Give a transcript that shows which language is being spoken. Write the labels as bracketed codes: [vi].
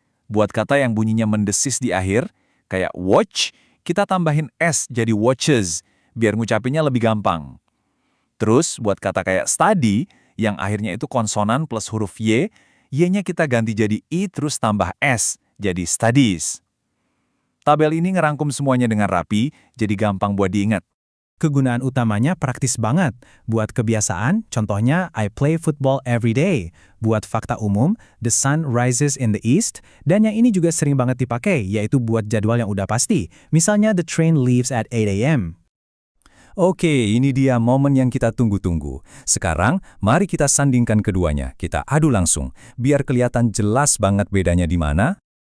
[id] Buat kata yang bunyinya mendesis di akhir, kayak watch, kita tambahin s jadi watches, biar ngucapinnya lebih gampang. Terus buat kata kayak study, yang akhirnya itu konsonan plus huruf Y-nya kita ganti jadi I terus tambah S, jadi studies. Tabel ini ngerangkum semuanya dengan rapi, jadi gampang buat diingat. Kegunaan utamanya praktis banget. Buat kebiasaan, contohnya [en] I play football every day. [id] Buat fakta umum, [en] the sun rises in the east. [id] Dan yang ini juga sering banget dipakai, yaitu buat jadwal yang udah pasti. Misalnya [en] the train leaves at 8 a.m. [id] Oke, ini dia momen yang kita tunggu-tunggu. Sekarang, mari kita sandingkan keduanya. Kita adu langsung, biar kelihatan jelas banget bedanya di mana.